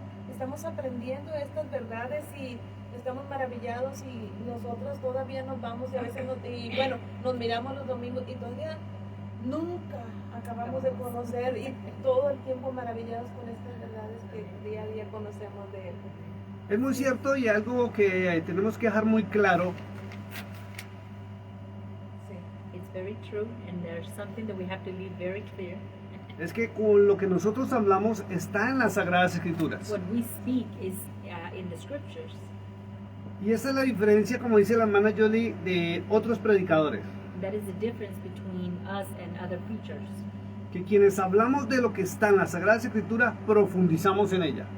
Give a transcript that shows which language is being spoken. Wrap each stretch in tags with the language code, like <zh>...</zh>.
<es>Estamos aprendiendo estas verdades y estamos maravillados, y nosotros todavía nos vamos y a veces nos miramos los domingos y todavía nunca acabamos de conocer, y todo el tiempo maravillados con estas verdades que día a día conocemos de Él. Es muy cierto, y algo que tenemos que dejar muy claro. Sí.</es> <en>It's very true, and there's something that we have to leave very clear.</en> <es>Es que con lo que nosotros hablamos está en las Sagradas Escrituras.</es> <en>What we speak is in the scriptures.</en> <es>Y esa es la diferencia, como dice la hermana Jolie, de otros predicadores.</es> <en>That is the difference between us and other preachers.</en> <es>Que quienes hablamos de lo que está en la Sagrada Escritura, profundizamos en ella.</es>